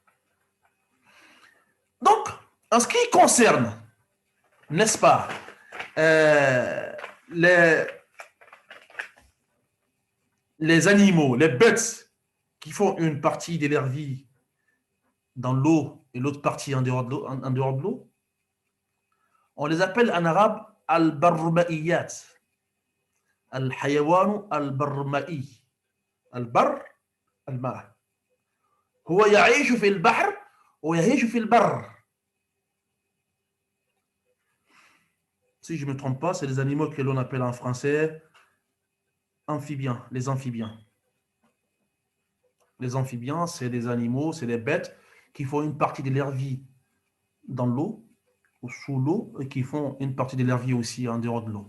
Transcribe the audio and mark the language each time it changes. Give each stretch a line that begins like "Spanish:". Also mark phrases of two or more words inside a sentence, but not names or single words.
French: Donc, en ce qui concerne, n'est-ce pas, les animaux, les bêtes qui font une partie de leur vie dans l'eau et l'autre partie en dehors de l'eau, on les appelle en arabe
Arabic: البرمائيات، الحيوان البرمائي، البر، الماء. هو يعيش في البحر ويعيش في البر.
French: Si je ne me trompe pas, c'est les animaux que l'on appelle en français amphibiens, les amphibiens. Les amphibiens, c'est des animaux, c'est des bêtes qui font une partie de leur vie dans l'eau ou sous l'eau et qui font une partie de leur vie aussi en dehors de l'eau.